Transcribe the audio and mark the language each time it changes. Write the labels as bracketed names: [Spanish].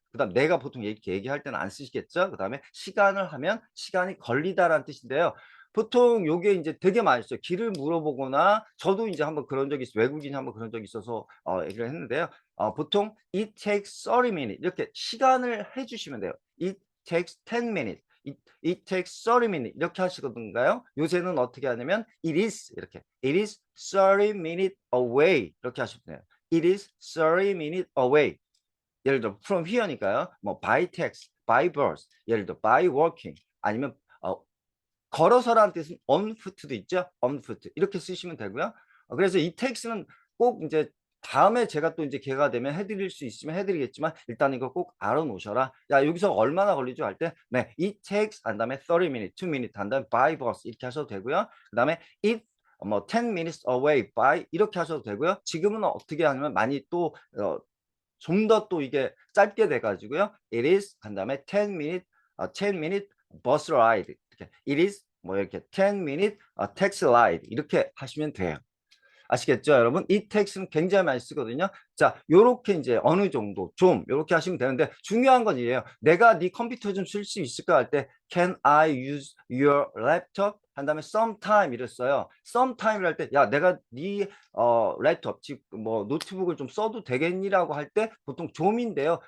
[Korean] 그 다음 내가 보통 이렇게 얘기할 때는 안 쓰시겠죠. 그 다음에 시간을 하면 시간이 걸리다라는 뜻인데요. 보통 요게 이제 되게 많이 써요. 길을 물어보거나 저도 이제 한번 그런 적이 있어요. 외국인이 한번 그런 적이 있어서 얘기를 했는데요. 보통 [English] it takes 30 minutes [Korean] 이렇게 시간을 해주시면 돼요. [English] it takes 10 minutes it takes 30 minutes [Korean] 이렇게 하시거든요. 요새는 어떻게 하냐면 it is 이렇게 [English] it is 30 minutes away [Korean] 이렇게 하시면 돼요. [English] it is 30 minutes away [Korean] 예를 들어 [English] from here니까요. 뭐 by taxi, by bus, 예를 들어 by walking 아니면 걸어서라는 뜻은 on foot도 있죠. [Korean] on foot 이렇게 쓰시면 되고요. 그래서 이 takes는 꼭 이제 다음에 제가 또 이제 기회가 되면 해드릴 수 있으면 해드리겠지만 일단 이거 꼭 알아놓으셔라. 야 여기서 얼마나 걸리죠 할 때 네, it takes 한 다음에 30 minutes, 2 minutes 한 다음에 by bus 이렇게 하셔도 되고요. 그 다음에 it 뭐 10 minutes away by 이렇게 하셔도 되고요. 지금은 어떻게 하냐면 많이 또 좀 더 또 이게 짧게 돼 가지고요. [English] It is 한 다음에 10 minute 10 minute bus ride 이렇게 it is 뭐 이렇게 10 minute taxi ride [Korean] 이렇게 하시면 돼요. 아시겠죠, 여러분? 이 텍스트는 굉장히 많이 쓰거든요. 자, 요렇게 이제 어느 정도 좀 요렇게 하시면 되는데 중요한 건 이래요. 내가 네 컴퓨터 좀 쓸 수 있을까 할 때 [English] Can I use your laptop? [Korean] 한 다음에 sometime 이랬어요. sometime을 할 때 야, 내가 네 랩톱 즉 뭐 노트북을 좀 써도 되겠니라고 할 때 보통 좀인데요.